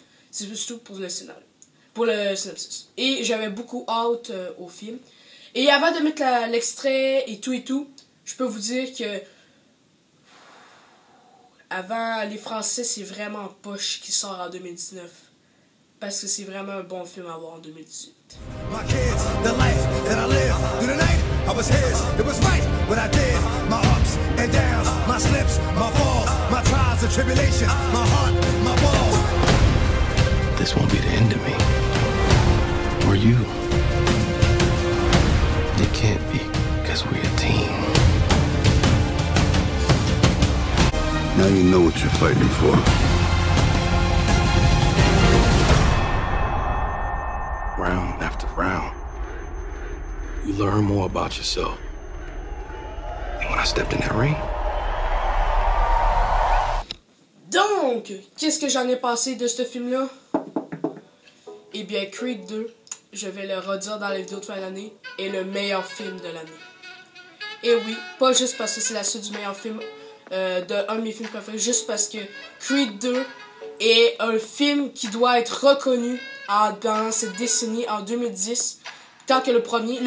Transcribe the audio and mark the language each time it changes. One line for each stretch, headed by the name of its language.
French: C'est juste tout pour le scénario. Pour le synopsis. Et j'avais beaucoup hâte au film. Et avant de mettre l'extrait et tout, je peux vous dire que avant les Français, c'est vraiment poche qui sort en 2019. Parce que c'est vraiment un bon film à voir en 2018.
English: My kids, the life that I live through the night, I was his, it was right what I did, my ups and downs, my slips, my falls, my trials and tribulation, my heart, my balls. This won't be the end of me, or you. It can't be, because we're a team. Now you know what you're fighting for. Round after round, you learn more about yourself. And when I stepped in that ring.
French: Donc, qu'est-ce que j'en ai pensé de ce film-là? Eh bien, Creed 2, je vais le redire dans les vidéos de fin d'année, est le meilleur film de l'année. Et oui, pas juste parce que c'est la suite du meilleur film, d'un de mes films préférés, juste parce que Creed 2 est un film qui doit être reconnu dans cette décennie, en 2010, tant que le premier.